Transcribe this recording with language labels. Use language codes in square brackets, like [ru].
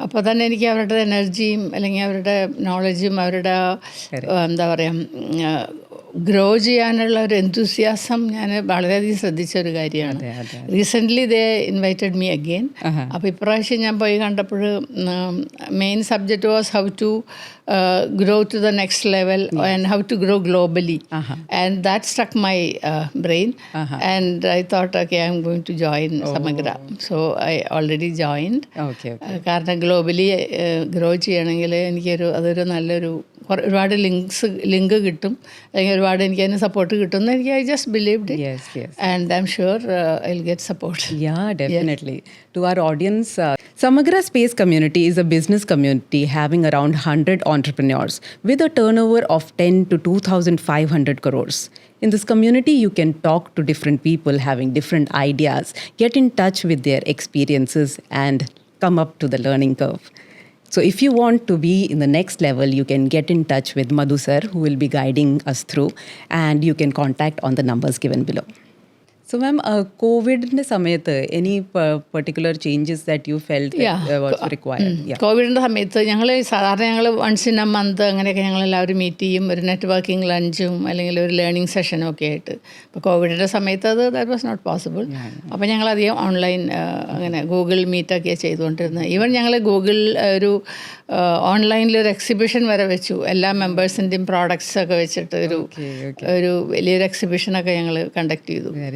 [ml] അപ്പോൾ തന്നെ എനിക്ക് അവരുടെ എനർജിയും അല്ലെങ്കിൽ അവരുടെ നോളജും അവരുടെ എന്താ പറയുക ഗ്രോ ചെയ്യാനുള്ള ഒരു എന്തൂസിയാസം ഞാൻ വളരെയധികം ശ്രദ്ധിച്ച ഒരു കാര്യമാണ്. [en] Recently they invited me again. [ml] അപ്പോൾ ഇപ്രാവശ്യം ഞാൻ പോയി കണ്ടപ്പോൾ [en] Main subject was how to grow to the next level and how to grow globally. And that struck my brain. And I thought, okay, I'm going to join Samagra. So I already joined. [ml] കാരണം globally grow ചെയ്യണമെങ്കിൽ അതൊരു നല്ലൊരു ഒരുപാട് link കിട്ടും, അല്ലെങ്കിൽ ഒരുപാട് എനിക്ക് അതിന് സപ്പോർട്ട് കിട്ടും. എനിക്ക് [en] I just believed and I am sure I will get support. Yeah, definitely. To our audience, Samagra Space Community is a business community having around 100 entrepreneurs with a turnover of 10 to 2,500 crores. In this community, you can talk to different people having different ideas, get in touch with their experiences, and come up to the learning curve. So if you want to be in the next level, you can get in touch with Madhu sir, who will be guiding us through, and you can contact on the numbers given below. So ma'am, [ml] കോവിഡിൻ്റെ സമയത്ത് [en] any particular changes that you felt was required? [ml] കോവിഡിൻ്റെ സമയത്ത് ഞങ്ങൾ [en] once in a month [ml] അങ്ങനെയൊക്കെ ഞങ്ങളെല്ലാവരും meet ചെയ്യും, ഒരു networking ലഞ്ചും അല്ലെങ്കിൽ ഒരു ലേണിംഗ് സെഷനും ഒക്കെ ആയിട്ട്. അപ്പോൾ കോവിഡിൻ്റെ സമയത്ത് [en] That was not possible. [ml] അപ്പോൾ ഞങ്ങളധികം ഓൺലൈൻ അങ്ങനെ ഗൂഗിൾ മീറ്റൊക്കെയാണ് ചെയ്തുകൊണ്ടിരുന്നത്. ഈവൻ ഞങ്ങൾ ഗൂഗിൾ ഒരു ഓൺലൈനിലൊരു എക്സിബിഷൻ വരെ വെച്ചു, എല്ലാ മെമ്പേഴ്സിൻ്റെയും പ്രോഡക്ട്സ് ഒക്കെ വെച്ചിട്ട് ഒരു വലിയൊരു എക്സിബിഷനൊക്കെ ഞങ്ങൾ കണ്ടക്ട് ചെയ്തു.